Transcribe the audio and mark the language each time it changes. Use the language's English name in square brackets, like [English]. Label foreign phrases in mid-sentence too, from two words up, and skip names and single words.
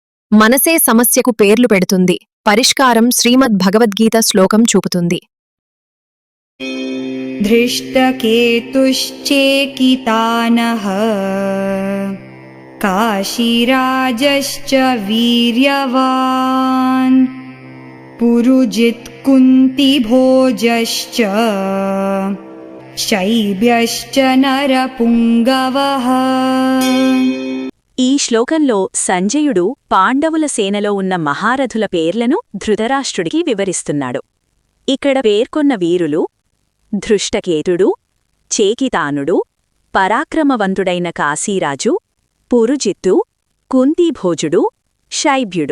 [Telugu] మనసే సమస్యకు పేర్లు పెడుతుంది, పరిష్కారం శ్రీమద్ భగవద్గీత శ్లోకం చూపుతుంది. [Sanskrit] धृष्टकेतुश्चेकितानः काशीराजश्च वीर्यवान् पुरुजित् कुन्तिभोजश्च शैब्यश्च नरपुङ्गवः. [Telugu] ఈ శ్లోకంలో సంజయుడు పాండవుల సేనలో ఉన్న మహారథుల పేర్లను ధృతరాష్ట్రుడికి వివరిస్తున్నాడు. ఇక్కడ పేర్కొన్న వీరులు ధృష్టకేతుడు, చేకితానుడు, పరాక్రమవంతుడైన కాశీరాజు, పురుజిత్తు, కుంతీభోజుడు, శైబ్యుడు.